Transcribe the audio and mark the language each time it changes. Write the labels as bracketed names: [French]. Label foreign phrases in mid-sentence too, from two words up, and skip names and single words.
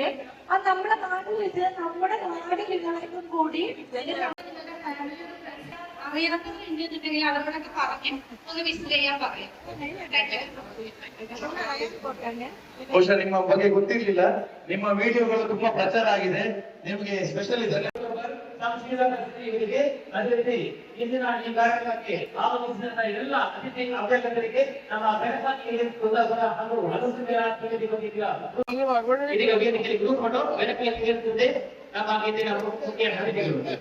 [Malayalam] അത് നമ്മുടെ നാട്ടിൽ വെച്ച് നമ്മുടെ നാടിലുള്ളവർക്കും കൂടി അറിയാമെന്നുണ്ടെങ്കിൽ അവരോടൊക്കെ പറഞ്ഞു ഒന്ന് വിസിറ്റ് ചെയ്യാൻ പറയും. [Kannada] ಬಹುಶಃ ನಿಮ್ಮ ಬಗ್ಗೆ ಗೊತ್ತಿರ್ಲಿಲ್ಲ, ನಿಮ್ಮ ವಿಡಿಯೋಗಳು ತುಂಬಾ ಪ್ರಚಾರ ಆಗಿದೆ. ನಿಮಗೆ ಸ್ಪೆಷಲ್ ಇದೆ. ಅದೇ ರೀತಿ ಇಂದಿನ ಈ ಕಾರ್ಯಕ್ರಮಕ್ಕೆ ಆಗಮಿಸಿದ ಎಲ್ಲ ಅತಿಥಿ ಅಭ್ಯರ್ಥಿಗಳಿಗೆ ನಮ್ಮ ಹಾಗೂ ಇದೀಗ ವೇದಿಕೆಯಲ್ಲಿ ಕೂತ್ಕೊಂಡು ವೇದಿಕೆಯಲ್ಲಿ ಕೇಳುತ್ತದೆ ನಮ್ಮ ಇಂದಿನ ಮುಖ್ಯ ಅತಿಥಿಗಳು.